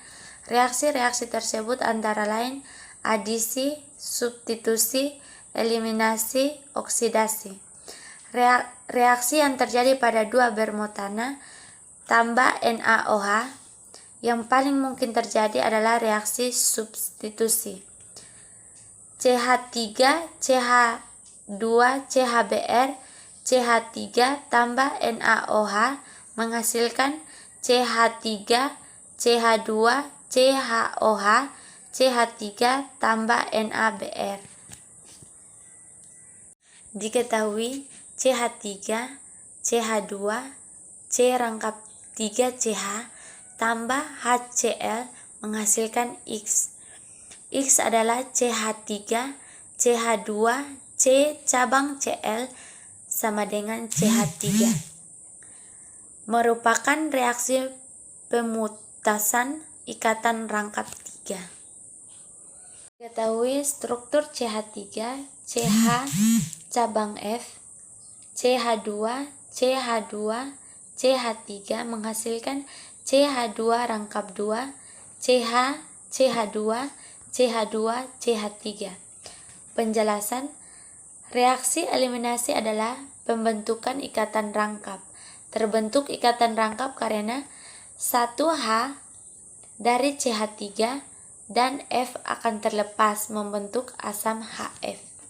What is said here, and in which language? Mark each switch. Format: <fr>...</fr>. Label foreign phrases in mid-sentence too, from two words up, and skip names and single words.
<id>Reaksi-reaksi tersebut antara lain adisi, substitusi, eliminasi, oksidasi. Reaksi yang terjadi pada dua bermotana tambah NaOH yang paling mungkin terjadi adalah reaksi substitusi. CH3, CH2, CHBr, CH3 tambah NaOH menghasilkan CH3, CH2, CHOH, CH3 tambah NaBr. Diketahui CH3, CH2, C rangkap 3CH tambah HCl menghasilkan X. X adalah CH3, CH2, C cabang Cl sama dengan CH3. Merupakan reaksi pemutasan ikatan rangkap 3. Diketahui struktur CH3, CH cabang F, CH2, CH2, CH3 menghasilkan CH2 rangkap 2, CH, CH2, CH2, CH3. Penjelasan. Reaksi eliminasi adalah pembentukan ikatan rangkap. Terbentuk ikatan rangkap karena 1H dari CH3 dan F akan terlepas membentuk asam HF.</id>